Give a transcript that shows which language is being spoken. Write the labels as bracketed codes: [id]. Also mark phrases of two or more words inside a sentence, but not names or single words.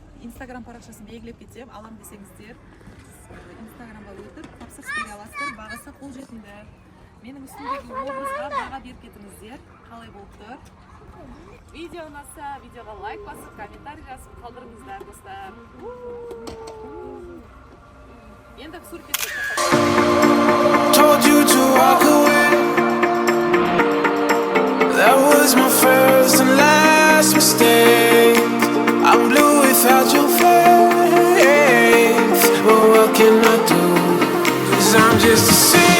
[kk] Инстаграм парақшасын белгілеп кетсем, алам десеңіздер, инстаграмға өтіп тапсырыс бере аласыздар. Бағасы қолжетімді. Менің үстімдегі образға баға беріп кетіңіздер. Қалай болып тұр? Видео ұнаса, видеоға лайк басып, комментарий жазып қалдырыңыздар, достар. Енді суретке [en] Told you to walk away. That was my first and last mistake. I'm blue without your face. But what can I do? 'Cause I'm just a